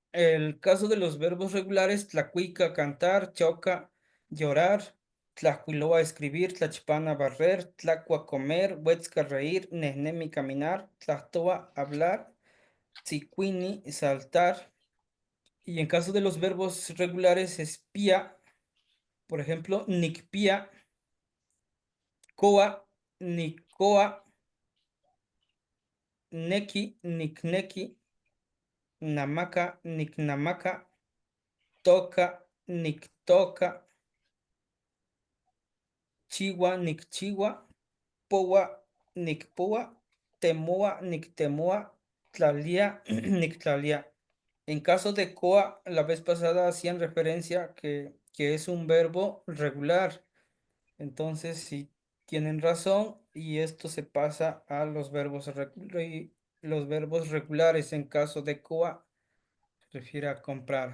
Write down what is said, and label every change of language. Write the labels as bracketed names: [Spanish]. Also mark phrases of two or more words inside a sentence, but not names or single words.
[Spanish] El caso de los verbos regulares, tlacuica, cantar, choca, llorar, tlacuiloa, escribir, tlachpana, barrer, tlacua, comer, huetzca, reír, nehnemi, caminar, tlactoa, hablar, tzicuini, saltar. Y en caso de los verbos regulares, espía, por ejemplo, [Nahuatl languages] nicpía, coa, nicoa, neki, nicneki, namaka, nicnamaka, toca, nictoca, chiwa, nicchiwa, powa, nicpowa, temoa, nictemoa, tlalia, nictlalia. [Spanish] En caso de coa, la vez pasada hacían referencia que es un verbo regular. Entonces, sí, tienen razón y esto se pasa a los verbos regulares. En caso de coa, se refiere a comprar.